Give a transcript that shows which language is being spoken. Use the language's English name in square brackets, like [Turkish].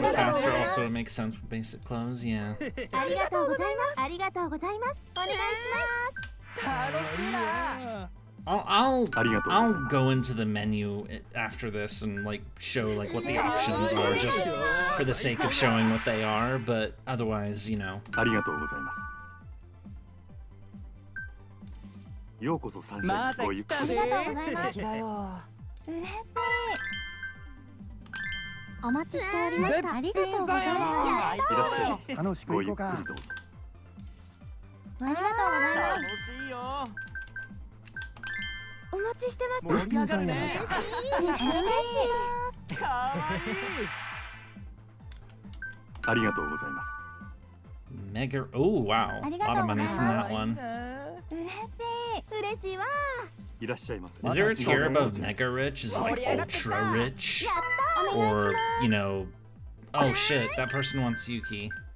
[English] little faster also makes sense with basic clothes, yeah. [Japanese] ありがとうございます。ありがとうございます。お願いします。楽しいな。 [English] I'll go into the menu after this and like show like what the options are just for the sake of showing what they are, but otherwise, you know. [Japanese] ありがとうございます。ようこそサンシャインごゆっくり。ありがとうございます。嬉しい。お待ちしておりました。ありがとうございます。いらっしゃい。楽しくごゆっ行こうか。くりどうぞ。ありがとうございます。楽しいよ。お待ちしてま盛り上がるね。嬉しい。かわいい。ありがとうございます。 [English] Mega. Oh wow, a lot of money from that one. [Japanese] 嬉しいわ。いらっしゃいませ。 [English] Is there a tier above mega rich? Is it like ultra rich? Or, you know, oh shit, that person wants Yuki.